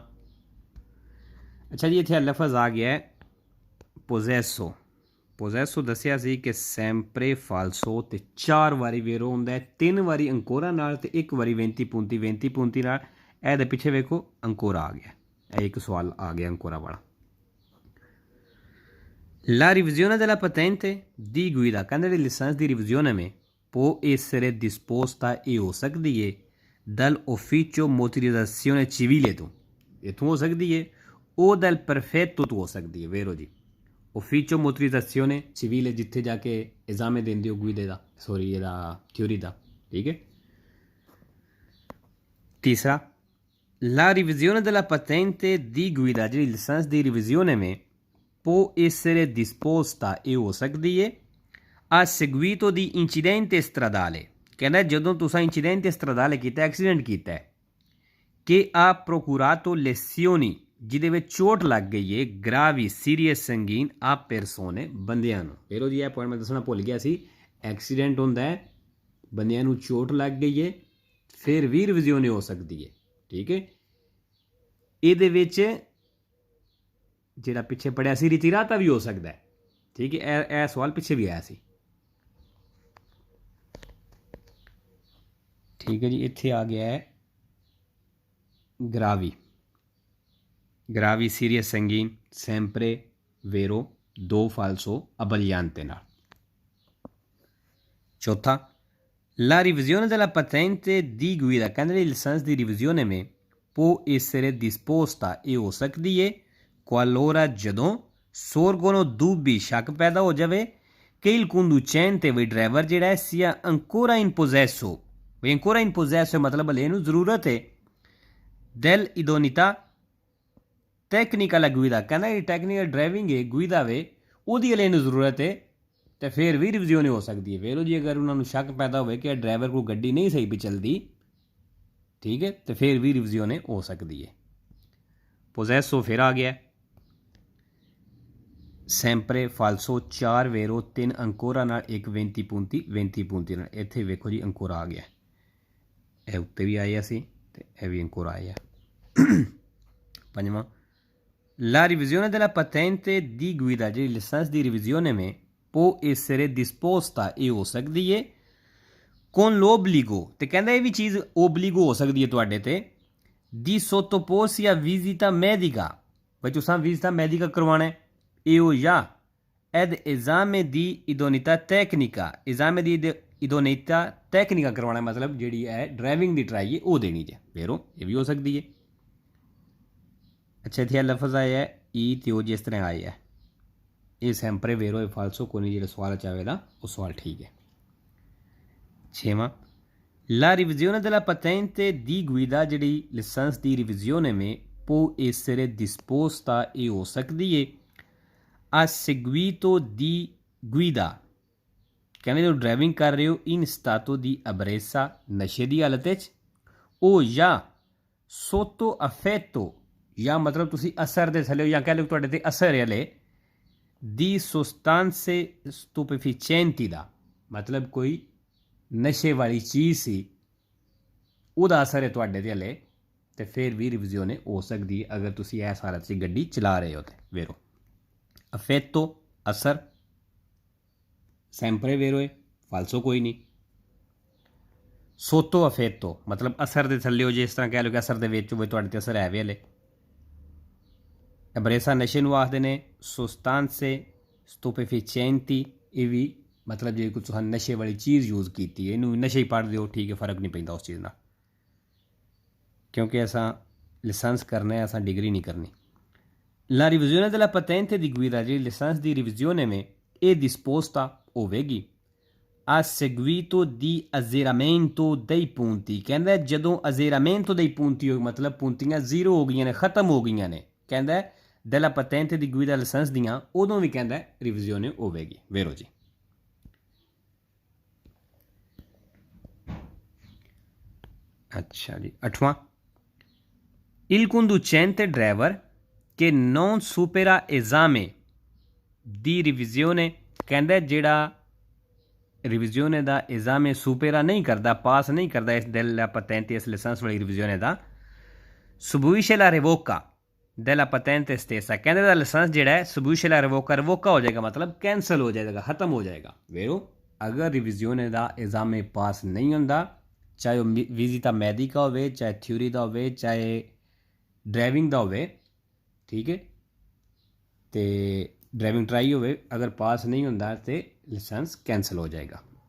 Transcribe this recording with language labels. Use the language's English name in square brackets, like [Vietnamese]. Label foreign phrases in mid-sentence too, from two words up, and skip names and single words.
[Punjabi] ਅੱਛਾ ਜੀ, ਇੱਥੇ ਲਫ਼ਜ਼ ਆ ਗਿਆ ਹੈ ਪੋਜ਼ੈਸੋ। ਪੋਜ਼ੈਸੋ ਦੱਸਿਆ ਸੀ ਕਿ [Italian] sempre falso, [Punjabi] ਅਤੇ 4 ਵਾਰੀ ਵੇਰੋ ਹੁੰਦਾ ਹੈ, 3 ਵਾਰੀ ਅੰਕੋਰਾ ਨਾਲ ਅਤੇ 1 ਵਾਰੀ [Italian] venti punti [Punjabi] ਨਾਲ। ਇਹਦੇ ਪਿੱਛੇ ਵੇਖੋ ਅੰਕੋਰਾ ਆ ਗਿਆ, ਇਹ ਇੱਕ ਸਵਾਲ ਆ ਗਿਆ ਅੰਕੋਰਾ ਵਾਲਾ। [Italian] La revisione della patente di guida, [Punjabi] ਕਹਿੰਦੇ ਜਿਹੜੀ ਲਾਇਸੈਂਸ ਦੀ ਰਿਵਿਜ਼ਿਓਨ में [Italian] può essere disposta, [Punjabi] ਇਹ ਹੋ ਸਕਦੀ ਹੈ [Italian] dal ufficio motorizzazione civile [Punjabi] ਤੋਂ, ਇੱਥੋਂ ਹੋ ਸਕਦੀ ਹੈ, ਉਹ [Italian] dal prefetto [Punjabi] ਤੋਂ ਹੋ ਸਕਦੀ ਹੈ। ਵੇਰੋ ਜੀ, [Italian] ufficio motorizzazione civile, [Punjabi] ਜਿੱਥੇ ਜਾ ਕੇ ਐਗਜ਼ਾਮ ਦਿੰਦੇ ਹੋ ਗੁਈਦੇ ਦਾ, ਸੋਰੀ ਇਹਦਾ ਥਿਊਰੀ ਦਾ, ਠੀਕ ਹੈ। ਤੀਸਰਾ, [Italian] la revisione della patente di guida, [Punjabi] ਜਿਹੜੀ ਲਾਇਸੈਂਸ ਦੀ ਰਿਵਿਜ਼ਿਓਨ में [Italian] può essere disposta, [Punjabi] ਇਹ ਹੋ ਸਕਦੀ ਹੈ [Italian] a seguito di incidente stradale, [Punjabi] ਕਹਿੰਦਾ ਜਦੋਂ ਤੁਸੀਂ [Italian] incidente stradale [Punjabi] ਕੀਤਾ, ਐਕਸੀਡੈਂਟ ਕੀਤਾ ਹੈ, [Italian] che ha procurato lesioni, [Punjabi] ਜਿਹਦੇ ਵਿੱਚ ਚੋਟ ਲੱਗ ਗਈ ਹੈ, ਗ੍ਰਾਵੀ, ਸੀਰੀਅਸ, ਸੰਗੀਨ, [Italian] a persone, [Punjabi] ਬੰਦਿਆਂ ਨੂੰ। ਵੇਰੋ ਜੀ, ਇਹ ਪੁਆਇੰਟ ਮੈਂ ਦੱਸਣਾ ਭੁੱਲ ਗਿਆ ਸੀ, ਐਕਸੀਡੈਂਟ ਹੁੰਦਾ ਹੈ, ਬੰਦਿਆਂ ਨੂੰ ਚੋਟ ਲੱਗ ਗਈ ਹੈ, ਫਿਰ ਵੀ ਰਿਵਿਜ਼ਿਓਨ ਹੋ ਸਕਦੀ ਹੈ, ਠੀਕ ਹੈ। ਇਹਦੇ ਵਿੱਚ ਜਿਹੜਾ ਪਿੱਛੇ ਪੜਿਆ ਸੀ ਰਿਤੀਰਾਤਾ ਵੀ ਹੋ ਸਕਦਾ ਹੈ, ਠੀਕ ਹੈ, ਇਹ ਸਵਾਲ ਪਿੱਛੇ ਵੀ ਆਇਆ ਸੀ, ਠੀਕ ਹੈ ਜੀ। ਇੱਥੇ ਆ ਗਿਆ ਹੈ [Italian] gravi, gravi, [Punjabi] ਸੀਰੀਅਸ, ਸੰਗੀਨ, [Italian] sempre, vero, [Punjabi] 2 ਫਾਲਸੋ, ਅਬਲਿਆਂਤੇ ਨਾਲ। ਚੌਥਾ, [Italian] la revisione della patente di guida, [Punjabi] ਕਹਿੰਦੇ ਜਿਹੜੀ ਲਾਇਸੈਂਸ ਦੀ ਰਿਵਿਜ਼ਿਓਨ में [Italian] può essere disposta, [Punjabi] ਇਹ ਹੋ ਸਕਦੀ ਹੈ qualora, ਜਦੋਂ [Italian] sorgono dubbi, [Punjabi] ਸ਼ੱਕ ਪੈਦਾ ਹੋ ਜਾਵੇ [Italian] che il conducente, [Punjabi] ਵੀ ਡਰਾਈਵਰ ਜਿਹੜਾ ਹੈ, [Italian] sia ancora in possesso, [Punjabi] ਵੀ [Italian] ancora in possesso [Punjabi] ਮਤਲਬ ਹਲੇ ਇਹਨੂੰ ਜ਼ਰੂਰਤ ਹੈ [Italian] dell'idoneità tecnica alla guida, [Punjabi] ਕਹਿੰਦਾ ਜਿਹੜੀ [English] technical driving [Punjabi] ਹੈ, ਗੁਈਦਾ ਵੇ, ਉਹਦੀ ਹਲੇ ਇਹਨੂੰ ਜ਼ਰੂਰਤ ਹੈ, ਅਤੇ ਫਿਰ ਵੀ ਰਿਵਿਜ਼ਿਓਨ ਹੋ ਸਕਦੀ ਹੈ। ਵੇਰੋ ਜੀ, ਅਗਰ ਉਹਨਾਂ ਨੂੰ ਸ਼ੱਕ ਪੈਦਾ ਹੋਵੇ ਕਿ ਡਰਾਈਵਰ ਕੋਲ ਗੱਡੀ ਨਹੀਂ ਸਹੀ ਵੀ ਚੱਲਦੀ, ਠੀਕ ਹੈ, ਅਤੇ ਫਿਰ ਵੀ ਰਿਵਿਜ਼ਿਓਨ ਹੋ ਸਕਦੀ ਹੈ। ਪੋਜ਼ੈਸੋ ਫਿਰ ਆ ਗਿਆ, [Italian] sempre, falso, [Punjabi] 4 ਵੇਰੋ, 3 ਅੰਕੋਰਾ ਨਾਲ, 1 [Italian] venti punti [Punjabi] ਨਾਲ। ਇੱਥੇ ਵੇਖੋ ਜੀ ਅੰਕੋਰਾ ਆ ਗਿਆ, ਇਹ ਉੱਤੇ ਵੀ ਆਇਆ ਸੀ ਅਤੇ ਇਹ ਵੀ ਅੰਕੋਰਾ ਆਇਆ। ਪੰਜਵਾਂ, [Italian] la revisione della patente di guida, [Punjabi] ਜਿਹੜੀ ਲਾਇਸੈਂਸ ਦੀ ਰਿਵਿਜ਼ਿਓਨ में [Italian] può essere disposta, [Punjabi] ਇਹ ਹੋ ਸਕਦੀ ਹੈ [Italian] con l'obbligo, [Punjabi] ਅਤੇ ਕਹਿੰਦਾ ਇਹ ਵੀ ਚੀਜ਼ ਓਬਲੀਗੋ ਹੋ ਸਕਦੀ ਹੈ ਤੁਹਾਡੇ 'ਤੇ, [Italian] di sottoporsi a visita medica, [Punjabi] ਬਈ ਤੁਸੀਂ [Italian] visita medica [Punjabi] ਕਰਵਾਉਣਾ, ਇਹ ਹੋ ਜਾਂ [Italian] ed esame di idoneità tecnica, esame di idoneità tecnica [Punjabi] ਕਰਵਾਉਣਾ ਮਤਲਬ ਜਿਹੜੀ ਹੈ ਡਰਾਈਵਿੰਗ ਦੀ ਟਰਾਈ ਹੈ ਉਹ ਦੇਣੀ ਜੇ ਵੇਰੋ ਇਹ ਵੀ ਹੋ ਸਕਦੀ ਹੈ। ਅੱਛਾ ਇੱਥੇ ਲਫ਼ਜ਼ ਆਇਆ ਹੈ ਈ ਤੇ ਉਹ ਜਿਸ ਤਰ੍ਹਾਂ ਆਇਆ ਹੈ ਇਹ [Italian] sempre vero [Punjabi] ਇਹ ਫਾਲਸੋ ਕੋਈ ਨਹੀਂ ਜਿਹੜਾ ਸਵਾਲ ਚਾਹੇਗਾ ਉਹ ਸਵਾਲ ਠੀਕ ਹੈ। 6ਵਾਂ [Italian] La revisione della patente di guida [Punjabi] ਜਿਹੜੀ ਲਾਇਸੈਂਸ ਦੀ ਰਿਵਿਜ਼ਿone में [Italian] può essere disposta e [Punjabi] ਹੋ ਸਕਦੀ ਹੈ [Italian] a seguito di guida [Punjabi] ਕਹਿੰਦੇ ਜੋ ਡਰਾਈਵਿੰਗ ਕਰ ਰਹੇ ਹੋ [Italian] in stato di ebbrezza [Punjabi] ਨਸ਼ੇ ਦੀ ਹਾਲਤ ਵਿੱਚ ਉਹ ਜਾਂ [Italian] sotto affetto [Punjabi] ਜਾਂ ਮਤਲਬ ਤੁਸੀਂ ਅਸਰ ਦੇ ਥੱਲੇ ਜਾਂ ਕਹਿ ਲਓ ਤੁਹਾਡੇ ਤੇ ਅਸਰ ਹੈ ਹਲੇ [Italian] di sostanze stupefacenti [Punjabi] ਦਾ ਮਤਲਬ ਕੋਈ ਨਸ਼ੇ ਵਾਲੀ ਚੀਜ਼ ਸੀ ਉਹਦਾ ਅਸਰ ਹੈ ਤੁਹਾਡੇ ਤੇ ਹਲੇ ਤੇ ਫਿਰ ਵੀ ਰਿਵਿਜ਼ਿone ਹੋ ਸਕਦੀ ਹੈ ਅਗਰ ਤੁਸੀਂ ਇਸ ਹਾਲਤ 'ਚ ਗੱਡੀ ਚਲਾ ਰਹੇ ਹੋ ਤੇ [Italian] vero affetto [Punjabi] ਅਸਰ [Italian] sempre vero [Punjabi] ਹੈ ਫਾਲਸੋ ਕੋਈ ਨਹੀਂ [Italian] sotto affetto [Punjabi] ਮਤਲਬ ਅਸਰ ਦੇ ਥੱਲੇ ਹੋ ਜੇ ਇਸ ਤਰ੍ਹਾਂ ਕਹਿ ਲਓ ਕਿ ਅਸਰ ਦੇ ਵਿੱਚ ਹੋਵੇ ਤੁਹਾਡੇ ਤੇ ਅਸਰ ਹੈ ਵੀ ਹਲੇ ਅਬਰੇਸਾ ਨਸ਼ੇ ਨੂੰ ਆਖਦੇ ਨੇ [Italian] sostanze stupefacenti [Punjabi] ਇਹ ਵੀ ਮਤਲਬ ਜੇ ਕੁਝ ਤੁਸੀਂ ਨਸ਼ੇ ਵਾਲੀ ਚੀਜ਼ ਯੂਜ਼ ਕੀਤੀ ਹੈ ਇਹਨੂੰ ਨਸ਼ੇ ਹੀ ਪੜ੍ਹ ਦਿਓ ਠੀਕ ਹੈ ਫਰਕ ਨਹੀਂ ਪੈਂਦਾ ਉਸ ਚੀਜ਼ ਨਾਲ ਕਿਉਂਕਿ ਅਸਾਂ ਲਾਇਸੈਂਸ ਕਰਨਾ ਹੈ ਅਸਾਂ ਡਿਗਰੀ ਨਹੀਂ ਕਰਨੀ। [Italian] La revisione della patente di guida [Punjabi] ਜਿਹੜੀ ਲਾਇਸੈਂਸ ਦੀ ਰਿਵਿਜ਼ਿone में ਇਹ disposta ਹੋਵੇਗੀ [Italian] a seguito di azzeramento dei punti [Punjabi] ਕਹਿੰਦਾ ਜਦੋਂ [Italian] azzeramento dei punti [Punjabi] ਹੋ ਮਤਲਬ puntiਆਂ ਜ਼ੀਰੋ ਹੋ ਗਈਆਂ ਨੇ ਖਤਮ ਹੋ ਗਈਆਂ ਨੇ ਕਹਿੰਦਾ [Italian] della patente di guida [Punjabi] ਲਾਇਸੈਂਸ ਦੀਆਂ ਉਦੋਂ ਵੀ ਕਹਿੰਦਾ ਰਿਵਿਜ਼ਿone ਹੋਵੇਗੀ ਵੇਰੋ ਜੀ। ਅੱਛਾ ਜੀ 8वां [Italian] il conducente driver che non supera esame di revisione [Punjabi] ਕਹਿੰਦਾ ਜਿਹੜਾ ਰਿਵਿਜ਼ਿone ਦਾ [Italian] esame supera [Punjabi] ਨਹੀਂ ਕਰਦਾ ਪਾਸ ਨਹੀਂ ਕਰਦਾ ਇਸ [Italian] della patente [Punjabi] ਇਸ ਲਾਇਸੈਂਸ ਵਾਲੀ ਰਿਵਿਜ਼ਿone ਦਾ [Italian] subisce la revoca della patente stessa [Punjabi] ਕਹਿੰਦੇ ਦਾ ਲਾਇਸੈਂਸ ਜਿਹੜਾ ਹੈ [Italian] subisce la revoca revoca [Punjabi] ਹੋ ਜਾਏਗਾ ਮਤਲਬ ਕੈਂਸਲ ਹੋ ਜਾਏਗਾ ਖਤਮ ਹੋ ਜਾਏਗਾ ਵੇਰੋ ਅਗਰ ਰਿਵਿਜ਼ਿone ਦਾ esame ਪਾਸ ਨਹੀਂ ਹੁੰਦਾ ਚਾਹੇ ਉਹ [Italian] visita medica [Punjabi] ਹੋਵੇ ਚਾਹੇ ਥਿਊਰੀ ਦਾ ਹੋਵੇ ਚਾਹੇ ਡਰਾਈਵਿੰਗ ਦਾ ਹੋਵੇ ਠੀਕ ਹੈ ਅਤੇ [English] driving try [Punjabi] ਹੋਵੇ ਅਗਰ ਪਾਸ ਨਹੀਂ ਹੁੰਦਾ ਤਾਂ ਲਾਇਸੈਂਸ ਕੈਂਸਲ ਹੋ ਜਾਏਗਾ।